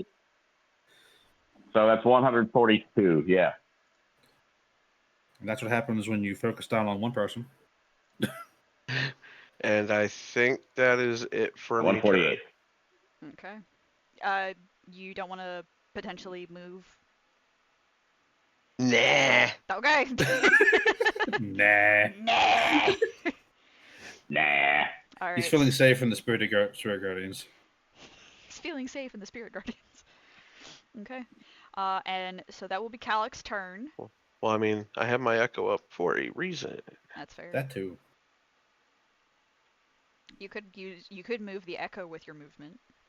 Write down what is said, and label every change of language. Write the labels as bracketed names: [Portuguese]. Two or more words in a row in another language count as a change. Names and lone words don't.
[English] So that's 142. Yeah. And that's what happens when you focus down on one person. And I think that is it for me. 148. Okay. You don't want to potentially move? Nah. Okay. Nah. Nah. Nah. All right. He's feeling safe from the Spirit Guardians. He's feeling safe in the Spirit Guardians. Okay. And so that will be Calyx's turn. Well, I mean, I have my echo up for a reason. That's fair. That too. You could move the echo with your movement.